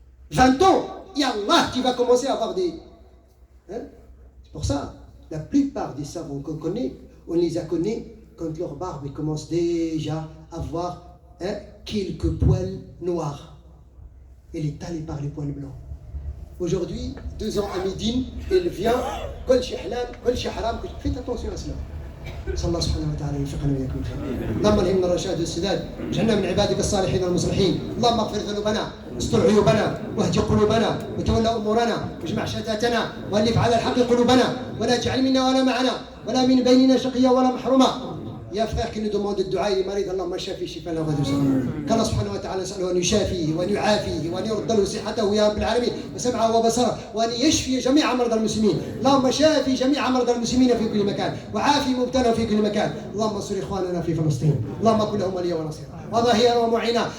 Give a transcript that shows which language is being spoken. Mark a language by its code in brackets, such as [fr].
[fr] 20 ans, et Allah, tu vas commencer à avoir des... Hein? C'est pour ça, la plupart des savants qu'on connaît, on les a connus quand leur barbe commence déjà à avoir quelques poils noirs. Elle est talée par les poils blancs. Aujourd'hui, 2 ans à Médine, elle vient, [ar] kol shi halal, kol shi haram. [fr] Faites attention à cela. [ar] صلى الله سبحانه وتعالى يوفقنا وإياكم الخير. اللهم الهمنا الرشاد والسداد، واجعلنا من عبادك الصالحين المصلحين. اللهم اغفر ذنوبنا، استر عيوبنا، واهد قلوبنا، وتولى أمورنا، واجمع شتاتنا، وألف على الحق قلوبنا، ولا تجعل منا ولا معنا، ولا من بيننا شقيا ولا محروما. [fr] Il y a un frère qui nous demande le dua, il est malade, [ar] Allahumma shafi shifa la ghadou saqam. [fr] Qu'Allah [ar] subhanahu wa ta'ala نسأله أن يشافيه وأن يعافيه وأن يرد له صحته يا رب العالمين وسمعه وبصره وأن يشفي جميع مرضى المسلمين. اللهم شافي جميع مرضى المسلمين في كل مكان وعافي مبتلى في كل مكان. اللهم انصر إخواننا في فلسطين. اللهم كن لهم وليا ونصيرا وظهيرا ومعينا.